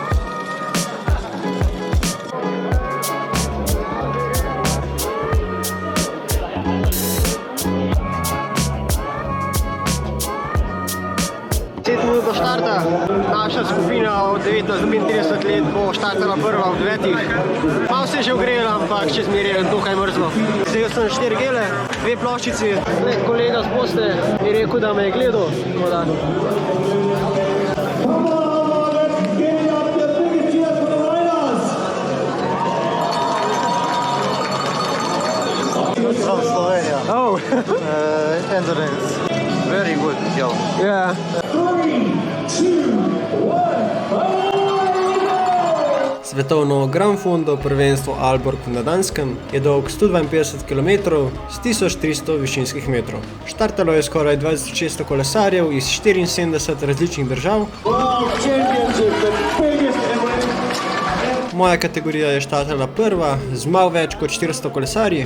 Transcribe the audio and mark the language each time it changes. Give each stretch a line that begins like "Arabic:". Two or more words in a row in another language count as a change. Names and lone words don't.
Slovenian: Do štarta. Naša skupina od 19 do 35 let bo štartala prva ob 9. Malo se je že ogrela, ampak še zmeraj je dokaj mrzlo. Zdaj sem 4 gele, 2 ploščici. Kolega z Bosne je rekel, da me je gledal.
English: From Slovenia. Oh. Endurance. Very good girl. Yeah. 3, 2, 1.
Slovenian: Svetovno Gran Fondo prvenstvo Aalborg na Danskem je dolg 152 km s 1300 višinskih metrov. Štartalo je skoraj 2600 kolesarjev iz 74 različnih držav. Moja kategorija je štartala prva z malo več kot 400 kolesarji.